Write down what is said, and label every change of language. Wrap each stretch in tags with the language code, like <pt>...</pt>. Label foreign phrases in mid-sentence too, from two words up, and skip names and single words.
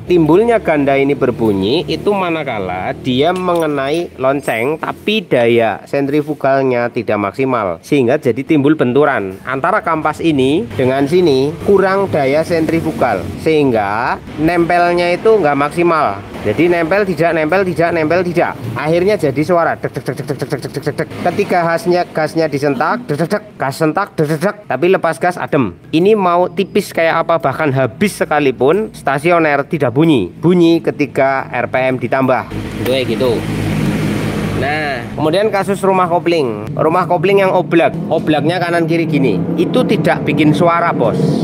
<id>Timbulnya ganda ini berbunyi itu manakala dia mengenai lonceng tapi daya sentrifugalnya tidak maksimal, sehingga jadi timbul benturan antara kampas ini dengan sini, kurang daya sentrifugal sehingga nempelnya itu nggak maksimal. Jadi nempel tidak, nempel tidak, nempel tidak. Akhirnya jadi suara dek dek dek dek dek dek dek dek. Ketika gasnya disentak, dek dek dek, gas sentak, dek dek dek, tapi lepas gas adem. Ini mau tipis kayak apa, bahkan habis sekalipun stasioner tidak bunyi. Bunyi ketika RPM ditambah. Itu kayak gitu. Nah, kemudian kasus rumah kopling. Rumah kopling yang oblak, oblaknya kanan kiri gini, itu tidak bikin suara, bos.</id>